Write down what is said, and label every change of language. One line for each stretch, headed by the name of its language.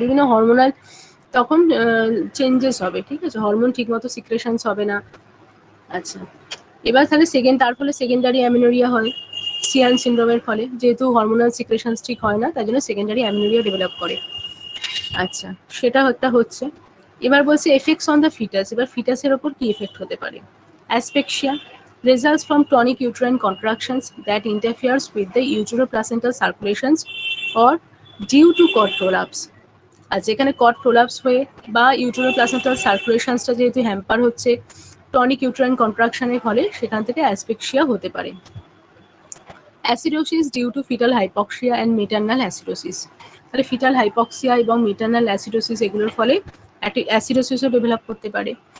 Bangla: বিভিন্ন হরমোনাল তখন চেঞ্জেস হবে, ঠিক আছে, হরমোন ঠিকমতো সিক্রেশনস হবে না। আচ্ছা, এবার তাহলে তার ফলে সেকেন্ডারি অ্যামিনোরিয়া হয় সিয়ান সিনড্রোমের ফলে, যেহেতু হরমোনাল সিক্রেশনস ঠিক হয় না, তাই জন্য সেকেন্ডারি অ্যামিনোরিয়া ডেভেলপ করে। আচ্ছা, সেটা একটা হচ্ছে। এবার বলছে
English: Effects on the fetus.
Bangla: এবার ফিটাসের ওপর কি এফেক্ট হতে পারে, অ্যাসপেক্সিয়া
English: results from tonic uterine contractions that interferes with the uteroplacental circulations or due to cord prolapse।
Bangla: আর যেখানে কর্ড প্রোলাপস হয়ে বা ইউটেরোপ্লাসেন্টাল সার্কুলেশনসটা যেহেতু হ্যাম্পার হচ্ছে টনিক ইউট্রাইন কন্ট্রাকশনের ফলে, সেখান থেকে অ্যাসপেক্সিয়া হতে পারে।
English: Acidosis due to fetal hypoxia and maternal acidosis.
Bangla: তাহলে ফিটাল হাইপক্সিয়া এবং মেটার্নাল অ্যাসিডোসিস এগুলোর ফলে অ্যাসিডোসিসও ডেভেলপ করতে পারে।